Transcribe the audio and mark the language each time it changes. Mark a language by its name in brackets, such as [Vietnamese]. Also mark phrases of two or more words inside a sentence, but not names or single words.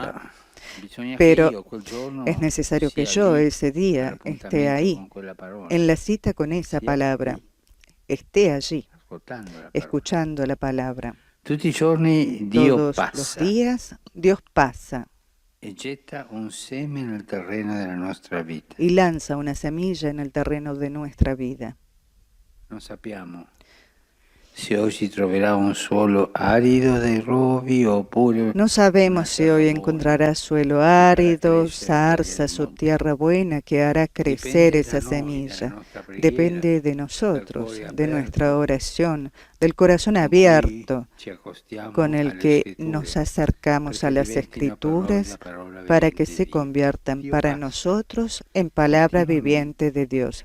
[Spanish] Pero es necesario que yo ese día esté ahí, en la cita con esa palabra, esté allí, escuchando la palabra. Todos los días Dios pasa y lanza una semilla en el terreno de nuestra vida. [Italian] No sappiamo se oggi troverà un suolo arido dei rovi oppure... [Spanish] No sabemos si hoy encontrará suelo árido, zarzas o tierra buena que hará crecer esa semilla. Depende de nosotros, de nuestra oración, del corazón abierto con el que nos acercamos a las Escrituras para que se conviertan para nosotros en palabra viviente de Dios.